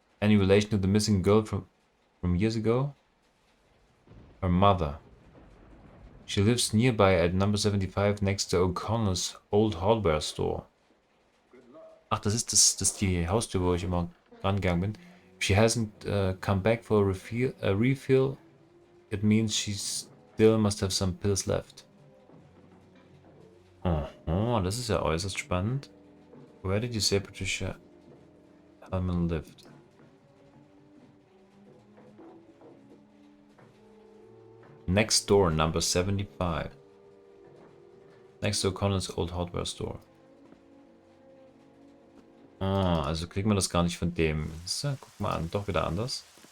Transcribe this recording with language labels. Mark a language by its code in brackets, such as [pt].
[en] Any relation to the missing girl from years ago? Her mother. She lives nearby at number 75 next to O'Connor's old hardware store. [de] Ach, das ist die Haustür, wo ich immer rangegangen bin. [en] If she hasn't come back for a refill, it means she still must have some pills left. [de] Oh, das ist ja äußerst spannend. [en] Where did you say Patricia Hellman lived? Next door, number 75. Next to O'Connor's old hardware store. [de] Ah, also kriegen wir das gar nicht von dem. So, guck mal an, doch wieder anders.